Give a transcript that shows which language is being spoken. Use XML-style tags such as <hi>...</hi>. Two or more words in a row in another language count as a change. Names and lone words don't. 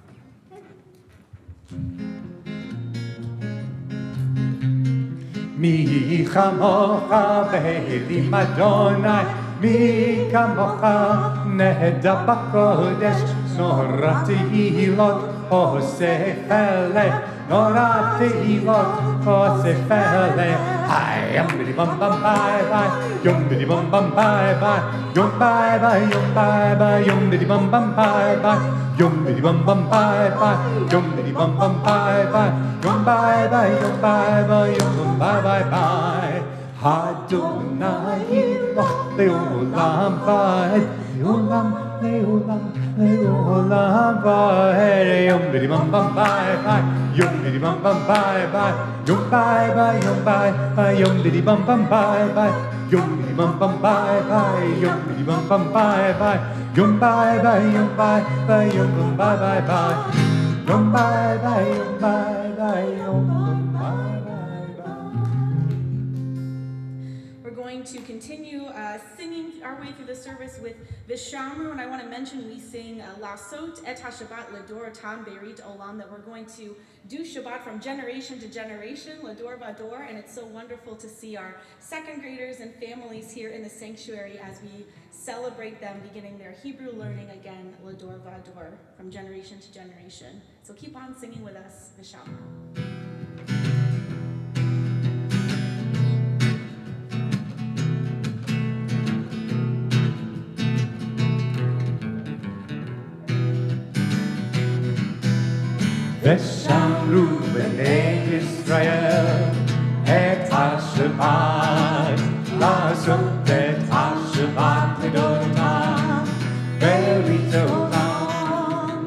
<he>מי כמכה באלים ה', מי כמכה נאדר בקדש, נורא תהלת עשה פלא, נורא תהלת עשה פלא. Hi, yum bidi bum bum bye bye, yum bidi bum bum bye bye, yum bye bye, yum bye bye, yum bidi bum bum bye bye, yum bidi bum bum bye bye, yum bidi bum bum bye bye, yum bye bye, yum bye bye, yum bum bye bye bye. ה' ימלך לעלם ועד, לעולם לעולם לעולם ועד. Yom bidi bum bum bye bye, yom bidi bum bum bye bye, yom bye bye, yom bye bye, yom bidi bum bum bye bye, yom bidi bum bum bye bye, yom bidi bum bum bye bye, yom bye bye, yom bye bye, yom bum bye bye bye, yom bye bye, yom bye bye, yom bum bye bye.</he> <en>To continue singing our way through the service with Vishamru, and I want to mention we sing</en> <he>לעשות את השבת לדרתם ברית עולם,</he> <en>that we're going to do Shabbat from generation to generation,</en> <he>לדור ודור,</he> <en>and it's so wonderful to see our second graders and families here in the sanctuary as we celebrate them beginning their Hebrew learning again,</en> <he>לדור ודור,</he> <en>from generation to generation. So keep on singing with us, Vishamru.</en> <he>ושמרו בני ישראל את השבת, לעשות את השבת לדורתם ברית עולם.</he>